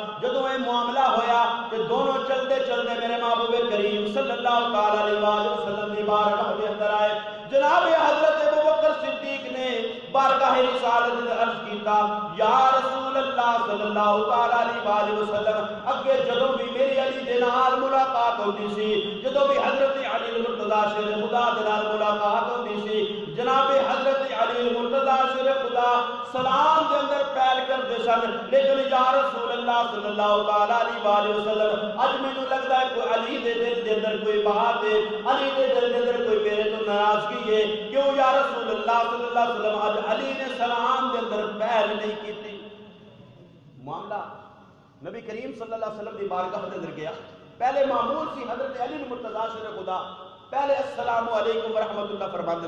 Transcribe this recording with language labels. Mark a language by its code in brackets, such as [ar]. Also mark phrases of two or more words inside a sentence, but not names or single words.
[pa] جدوں یہ معاملہ ہویا کہ دونوں چلتے چلتے میرے محبوب کریم صلی اللہ تعالی علیہ وآلہ وسلم دی بارگاہ دے اندر آئے، جناب حضرت ابوبکر صدیق نے بارگاہ رسالت دے عرض کیتا یا رسول اللہ صلی اللہ تعالی علیہ وآلہ وسلم، اگے جدوں بھی میری علی دے نال ملاقات ہوندی سی، جدوں بھی حضرت علی المرتضیٰ شیر خدا دے نال ملاقات ہوندی سی، جناب حضرت علی المرتضیٰ شیر خدا سلام دے اندر پہل کردے سن، لیکن یا رسول اللہ صلی اللہ تعالی علیہ وآلہ وسلم اج مینوں لگدا ہے کوئی علی دے دل دے اندر کوئی بات ہے، علی دے دل دے اندر کوئی میرے تو ناراضگی ہے، کیوں یا رسول اللہ صلی اللہ علیہ وسلم اج علی نے سلام دے اندر پہل نہیں کیتی؟ معاملہ نبی کریم صلی اللہ علیہ وسلم دی بارگاہ دے اندر گیا، پہلے معمول سی حضرت علی المرتضیٰ شیر خدا پہلے السلام علیکم ورحمۃ اللہ فرماندے